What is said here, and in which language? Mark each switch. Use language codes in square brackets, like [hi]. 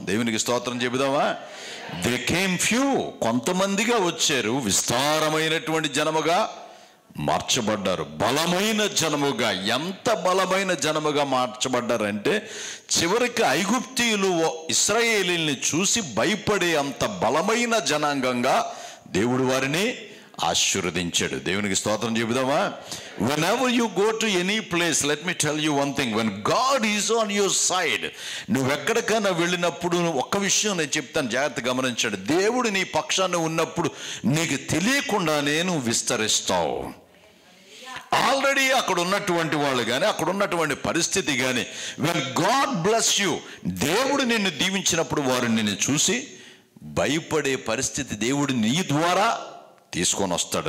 [te] దేవునికి స్తోత్రం చెబుదామా. [en] they came few, [te] కొంతమందిగా వచ్చారు, విస్తారమైనటువంటి జనముగా మార్చబడ్డారు, బలమైన జనముగా. ఎంత బలమైన జనముగా మార్చబడ్డారంటే చివరికి ఐగుప్తీయులు ఇశ్రాయేలీల్ని చూసి భయపడే అంత బలమైన జనాంగంగా దేవుడు వారిని ఆశీర్వదించాడు. దేవునికి స్తోత్రం చెబుదామా. [en] whenever you go to any place, let me tell you one thing, when God is on your side, [te] నువ్వు ఎక్కడికైనా వెళ్ళినప్పుడు ఒక్క విషయం నేను చెప్తాను, జాగ్రత్త గమనించాడు. దేవుడు నీ పక్షాన ఉన్నప్పుడు నీకు తెలియకుండానే నువ్వు విస్తరిస్తావు. ఆల్రెడీ అక్కడ ఉన్నటువంటి వాళ్ళు కానీ, అక్కడ ఉన్నటువంటి పరిస్థితి కానీ, [en] when God bless you, [te] దేవుడు నిన్ను దీవించినప్పుడు వారు నిన్ను చూసి భయపడే పరిస్థితి దేవుడు నీ ద్వారా తీసుకొని వస్తాడు.